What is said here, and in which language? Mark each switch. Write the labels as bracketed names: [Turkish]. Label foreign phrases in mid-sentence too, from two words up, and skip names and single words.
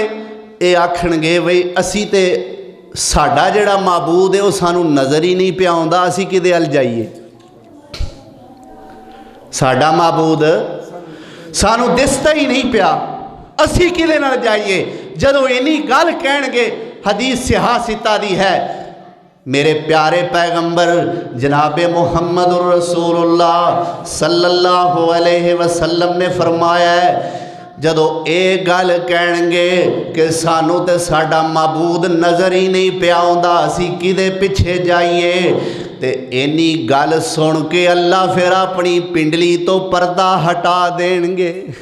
[Punjabi] یہ آکھݨگے بئی اسی تے ساڈا جیہڑا معبود ہے وہ سانوں نظر ہی نہیں پیا آؤندا، اسی کدے ال جائیے. ساڈا معبود سانوں دسدا ہی نہیں پیا، اسی کدے نال جائیے. جدوں انی گل کہݨگے، حدیث سیاستا دی ہے، میرے پیارے پیغمبر جناب محمد رسول‌اللہ [Arabic] صلی‌اللہ علیہ وسلم [Punjabi] نے فرمایا ہے، جدوں یہ گل کہݨگے کہ سانوں تے ساڈا معبود نظر ہی نہیں پیا آؤندا، اسی کدے پچھے جائیے، تے انی گل سن کے اللہ فیر اپنی پنڈلی توں پردہ ہٹا دیݨگے.